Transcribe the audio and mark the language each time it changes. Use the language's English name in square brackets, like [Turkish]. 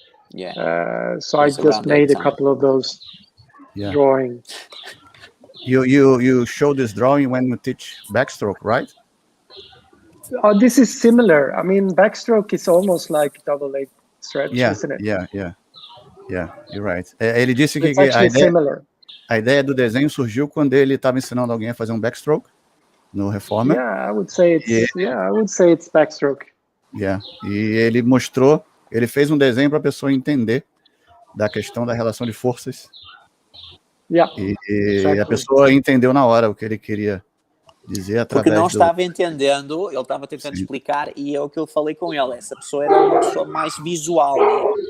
[English] Yeah. So I just made a couple of those drawings. You show this drawing when you teach backstroke, right? This is similar. I mean, backstroke is almost like double leg stretch, isn't it? Yeah, you're right. [Portuguese] Ele disse que a ideia do desenho surgiu quando ele estava ensinando alguém a fazer um backstroke no Reformer. [English] Yeah, I would say it's backstroke. Yeah. [Portuguese] E ele mostrou, ele fez um desenho para a pessoa entender da questão da relação de forças. [English] Yeah, [Portuguese] exactly. A pessoa entendeu na hora o que ele queria dizer através porque não estava entendendo, ele estava tentando explicar, e é o que eu falei com ele, essa pessoa era uma pessoa mais visual, né?